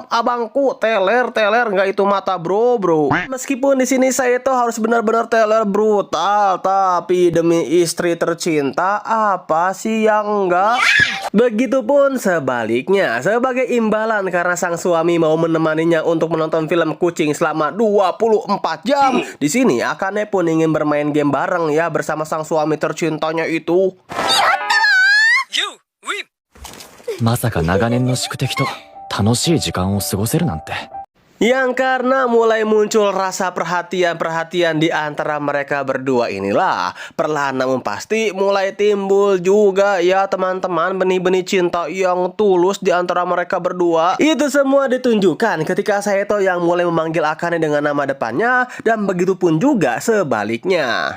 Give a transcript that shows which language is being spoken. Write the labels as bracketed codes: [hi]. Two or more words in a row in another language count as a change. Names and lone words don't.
[id] Abangku teler nggak itu mata bro. Meskipun di sini Saito harus benar-benar teler brutal, tapi demi istri tercinta apa sih yang enggak? Begitupun sebaliknya, sebagai imbalan karena sang suami mau menemaninya untuk menonton film kucing selama 24 jam. Di sini Akane pun ingin bermain game bareng ya bersama sang suami tercintanya itu. [ja] まさか長年の宿敵と楽しい時間を過ごせるなんて。 [id] Yang karena mulai muncul rasa perhatian di antara mereka berdua inilah perlahan namun pasti mulai timbul juga ya teman-teman benih-benih cinta yang tulus di antara mereka berdua. Itu semua ditunjukkan ketika Saito yang mulai memanggil Akane dengan nama depannya dan begitupun juga sebaliknya.